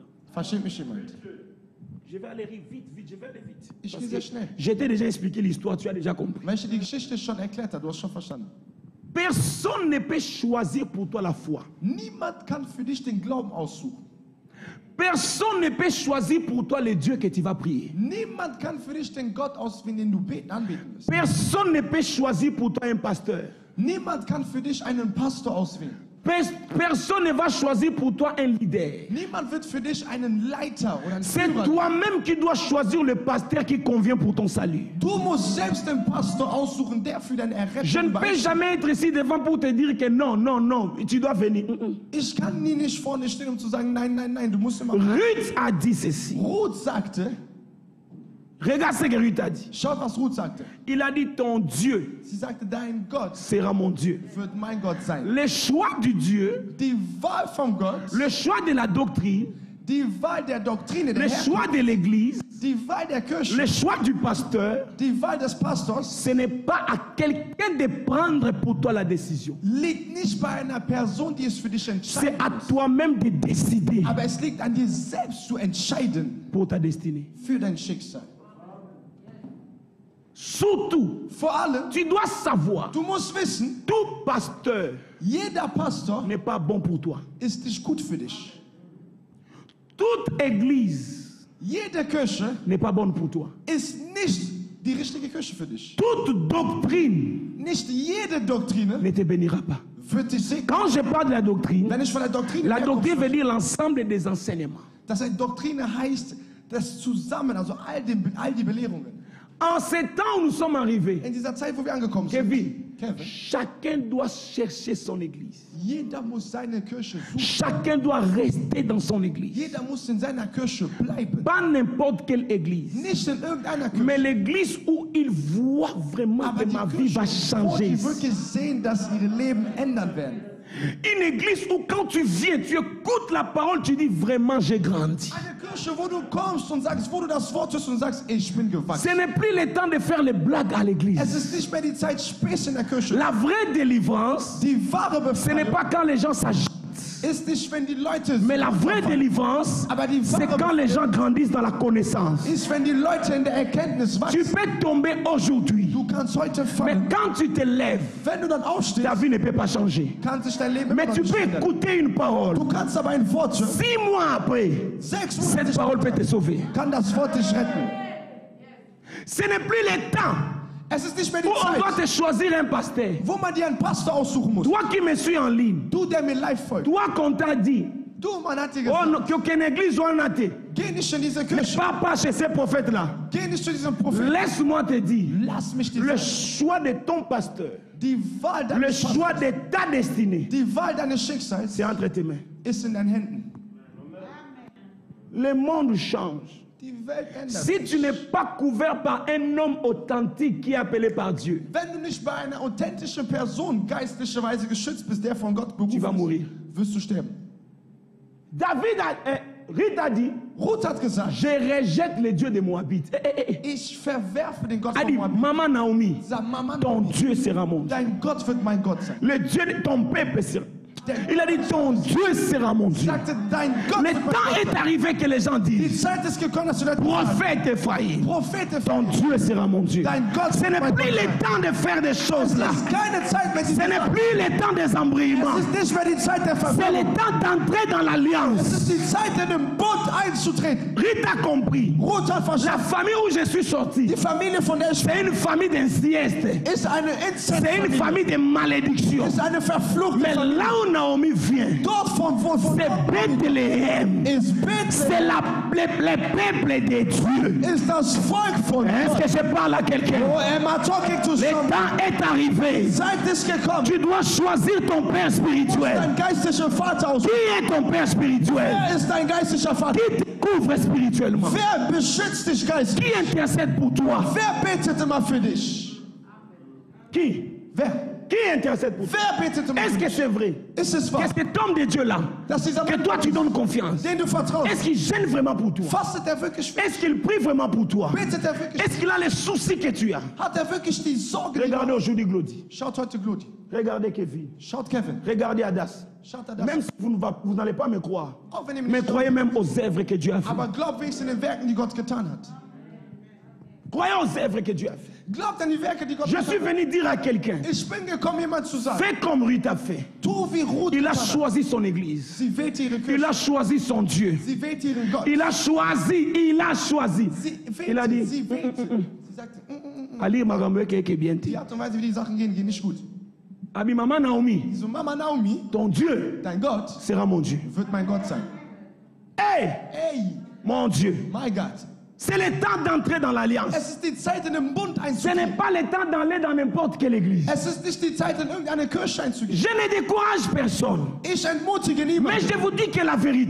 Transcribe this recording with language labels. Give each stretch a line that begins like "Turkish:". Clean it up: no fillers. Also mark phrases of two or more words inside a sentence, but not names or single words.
German: Versteht mich jemand?
French: Je vais aller vite, je vais aller vite.
German: Ich
French: Parce
German: gehe
French: que
German: sehr schnell.
French: je t'ai déjà expliqué l'histoire, tu as déjà compris.
German: Weil ich dir die Geschichte schon erklärt habe, du hast schon verstanden.
French: Personne ne peut choisir pour toi la foi.
German: Niemand kann für dich den Glauben aussuchen.
French: Personne ne peut choisir pour toi le Dieu que tu vas prier.
German: Niemand kann für dich den Gott auswählen, den du anbeten wirst.
French: Personne ne peut choisir pour toi un pasteur.
German: Niemand kann für dich einen Pastor auswählen.
French: Personne ne va choisir pour toi un leader.
German: Niemand wird für dich einen Leiter oder einen
French: C'est
German: Führer.
French: toi-même qui dois choisir le pasteur qui convient pour ton salut.
German: Du musst selbst den Pastor aussuchen, der für deine
French: Je ne
German: Errettung
French: peux jamais être ici devant pour te dire que non, non, non, tu dois venir.
German: Ich kann nie nicht vorne stehen, um zu sagen, nein, nein, nein, du musst immer.
French: Ruth a dit ceci.
German: Ruth sagte,
French: Regarde ce que Ruth a dit.
German: schaut, was Ruth sagte.
French: Il a dit ton Dieu
German: Sie sagte, dein Gott
French: sera mon Dieu.
German: wird mein Gott sein.
French: Le choix du Dieu,
German: Die Wahl von Gott,
French: le choix de la doctrine,
German: die Wahl der Doktrine, der
French: le
German: Herkunft,
French: choix de l'église,
German: die Wahl der Kirche,
French: le choix du pasteur,
German: die Wahl des Pastors
French: ce n'est pas à quelqu'un de prendre pour toi la décision.
German: liegt nicht bei einer Person, die es für dich
French: C'est
German: entscheidet,
French: à toi-même de décider
German: aber es liegt an dir selbst zu entscheiden
French: pour ta destinée.
German: für dein Schicksal.
French: Surtout,
German: Vor allem,
French: tu dois savoir,
German: du musst wissen,
French: tout pasteur
German: jeder Pastor
French: n'est pas bon pour toi.
German: ist nicht gut für dich.
French: Toute église
German: Jede Kirche
French: n'est pas bonne pour toi.
German: ist nicht die richtige Kirche für dich.
French: Toute doctrine
German: Nicht jede Doktrine
French: ne te bénira pas.
German: wird dich segnen.
French: Quand je parle de la doctrine,
German: Wenn ich von der Doktrine
French: la
German: herkomme,
French: doctrine veut dire l'ensemble des enseignements.
German: dass eine Doktrine heißt, das Zusammen, also all die Belehrungen.
French: En ces temps où nous sommes arrivés,
German: In dieser Zeit, wo wir angekommen sind,
French: Kevin,
German: Kevin,
French: chacun doit chercher son église.
German: jeder muss seine Kirche suchen.
French: Chacun doit rester dans son église.
German: Jeder muss in seiner Kirche bleiben.
French: Pas n'importe quelle église,
German: Nicht in irgendeiner Kirche.
French: mais l'église où il voit vraiment
German: Aber
French: que ma
German: die
French: vie va
German: Kirche, wo
French: changer.
German: die wirklich sehen, dass ihre Leben ändern werden.
French: Une église où quand tu viens, tu écoutes la parole, tu dis vraiment j'ai grandi.
German: Eine Kirche, wo du kommst und sagst, wo du das Wort hörst und sagst, ich bin gewachsen.
French: Ce n'est plus le temps de faire les blagues à
German: Es
French: l'église.
German: ist nicht mehr die Zeit, Späße in der Kirche.
French: La vraie délivrance,
German: Die wahre
French: ce n'est
German: Befreiung
French: pas quand les gens s'agitent.
German: ist nicht, wenn die Leute
French: Mais la vraie délivrance,
German: aber die
French: c'est
German: wahre
French: quand les gens grandissent dans la connaissance.
German: ist, wenn die Leute in der Erkenntnis
French: Tu
German: wachsen.
French: peux tomber aujourd'hui,
German: Du kannst heute
French: mais
German: fallen.
French: quand tu te lèves,
German: Wenn du dann aufstehst,
French: ta vie ne peut pas changer.
German: kann sich dein Leben
French: Mais
German: immer
French: tu
German: noch nicht
French: peux
German: ändern.
French: écouter une parole.
German: Du kannst aber ein Wort hören.
French: 6 mois après,
German: 6
French: cette
German: Monate
French: parole peut te sauver.
German: kann das Wort dich retten.
French: Ce n'est plus le temps
German: Es ist nicht mehr die
French: où on doit
German: Zeit,
French: te choisir un pasteur.
German: wo man dir einen Pastor aussuchen muss.
French: Toi qui me suis en ligne,
German: Du, der mir live folgt.
French: toi qu'on t'a dit,
German: Du, man hat dir
French: oh,
German: gesagt,
French: non, qu'aucune église soit en athée.
German: geh nicht in diese
French: Ne
German: Kirche.
French: pars pas chez ces prophètes-là.
German: Geh nicht zu diesem Propheten.
French: Laisse-moi te dire,
German: Lass mich dir
French: le
German: sagen,
French: choix de ton pasteur,
German: die Wahl
French: le
German: deines
French: choix
German: Pastors,
French: de ta destinée,
German: die Wahl deines Schicksals
French: c'est entre tes mains.
German: ist in deinen Händen.
French: Le monde change.
German: Die Welt ändert
French: Si
German: sich.
French: tu n'es pas couvert par un homme authentique qui est appelé par Dieu,
German: Wenn du nicht bei einer authentischen Person geistlicherweise geschützt bist, der von Gott
French: tu vas
German: berufen
French: mourir.
German: ist, wirst du sterben.
French: Ruth a dit,
German: Ruth hat gesagt,
French: je rejette le Dieu de Moabit.
German: ich verwerfe den Gott
French: Elle
German: von
French: dit,
German: Moabit.
French: maman Naomi,
German: Sag, Mama,
French: ton Dieu sera mon Dieu.
German: dein Gott wird mein Gott sein.
French: Le Dieu de ton peuple sera. Il a dit, ton Dieu sera mon Dieu.
German: Sagte, dein Gott
French: Le
German: wird mein
French: temps
German: Gott
French: est
German: sein.
French: arrivé que les gens
German: Die
French: disent,
German: Zeit ist gekommen, dass du Leute sagen,
French: prophète Ephraïm,
German: Prophet,
French: ton Dieu sera mon Dieu.
German: dein Gott
French: Ce
German: wird
French: n'est
German: mein
French: plus
German: Gott
French: le
German: sein.
French: temps de faire des choses
German: Es
French: là.
German: ist keine Zeit mehr, die
French: Ce n'est plus le temps des embrouillements.
German: Es ist nicht mehr die Zeit der
French: C'est
German: Verwirrung.
French: le temps d'entrer dans
German: Es
French: l'alliance.
German: ist die Zeit, in den Bund einzutreten.
French: Ruth a compris.
German: Ruth hat
French: La
German: verstanden.
French: famille où je suis sorti,
German: Die Familie, von der ich
French: c'est une famille d'insieste.
German: ist eine
French: C'est une
German: Inzestfamilie.
French: famille de malédiction.
German: Ist eine verfluchte
French: Mais
German: Familie.
French: là où Naomi vient,
German: Dort von
French: c'est Bethléem.
German: ist
French: C'est
German: Bethlehem,
French: le peuple de Dieu.
German: ist das Volk von
French: Est-ce
German: Gott.
French: que je parle à quelqu'un?
English: Oh, am I talking to
French: Le
English: someone?
French: temps est arrivé.
German: Zeit ist gekommen.
French: Tu dois choisir ton père spirituel.
German: Dein geistlicher Vater aus.
French: Qui est ton père spirituel?
German: Wer ist dein geistlicher Vater?
French: Qui te couvre spirituellement?
German: Wer beschützt dich geistlich?
French: Qui intercède pour toi?
German: Wer betet immer für dich?
French: Qui?
German: Wer?
French: Qui intercède pour toi?
German: Wer betet um
French: Est-ce que
German: mich?
French: c'est vrai?
German: Ist es wahr?
French: Qu'est-ce que cet homme de Dieu là,
German: Dass dieser
French: que
German: Mann
French: toi tu donnes confiance,
German: den du vertraust,
French: est-ce qu'il gêne vraiment pour toi?
German: fastet wirklich für
French: Est-ce qu'il prie vraiment pour toi?
German: Betet wirklich?
French: Est-ce qu'il a les soucis que tu as?
German: Hat wirklich die Sorge, die
French: Regardez aujourd'hui Glody.
German: Schaut heute Gludi.
French: Regardez Kevin.
German: Schaut Kevin.
French: Regardez Adas.
German: Schaut das.
French: Même si vous n'allez pas me croire,
German: Auch wenn ihr mir
French: mais
German: nicht
French: croyez même aux œuvres que Dieu a fait.
German: aber glaubt wenigstens in den Werken, die Gott getan hat.
French: Croyez aux œuvres que Dieu a fait.
German: Glaubt an die Werke, die Gott
French: Je suis
German: getan hat.
French: venu dire à quelqu'un,
German: Ich bin gekommen, jemand zu sagen,
French: fais comme Ruth a fait.
German: tu wie Ruth
French: Il a
German: getan hat.
French: choisi son église.
German: Sie wählte ihre
French: Il
German: Kirche.
French: a choisi son Dieu.
German: Sie wählte ihren Gott.
French: Il a choisi.
German: Sie
French: Il a dit,
German: wählte, sie wählte. Sie sagte,
French: Ali Magambe qui est bien dit.
German: die Art und Weise, wie die Sachen gehen, gehen nicht gut.
French: Abi Maman Naomi,
German: So, Mama Naomi,
French: ton Dieu
German: dein Gott
French: sera mon Dieu.
German: wird mein Gott sein.
French: Hey,
German: Ey,
French: mon Dieu.
German: mein Gott.
French: C'est le temps d'entrer dans l'alliance.
German: Es ist die Zeit, in den Bund
French: Ce
German: einzugehen.
French: n'est pas le temps d'aller dans n'importe quelle église.
German: Es ist nicht die Zeit, in irgendeine Kirche einzugehen.
French: Je ne décourage personne.
German: Ich entmutige
French: Mais
German: niemanden.
French: je vous dis que la vérité,